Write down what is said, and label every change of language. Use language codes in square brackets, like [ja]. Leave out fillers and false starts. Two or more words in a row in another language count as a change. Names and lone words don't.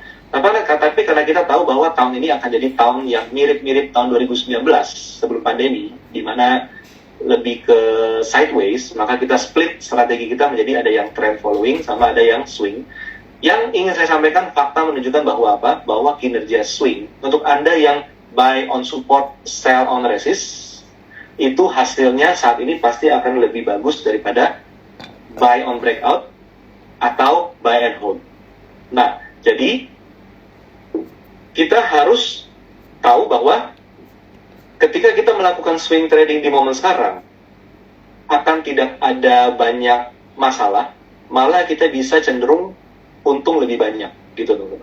[id] Tapi karena kita tahu bahwa tahun ini akan jadi tahun yang mirip-mirip tahun 2019 sebelum pandemi, di mana lebih ke sideways, maka kita split strategi kita menjadi ada yang [en] trend following [id] sama ada yang swing. Yang ingin saya sampaikan, fakta menunjukkan bahwa apa? Bahwa kinerja swing untuk Anda yang [en] buy on support, sell on resist, [id] itu hasilnya saat ini pasti akan lebih bagus daripada [en] buy on breakout [id] atau [en] buy and hold. [id] Nah, jadi kita harus tahu bahwa ketika kita melakukan [en] swing trading [id] di momen sekarang, akan tidak ada banyak masalah, malah kita bisa cenderung untung lebih banyak, gitu teman-teman.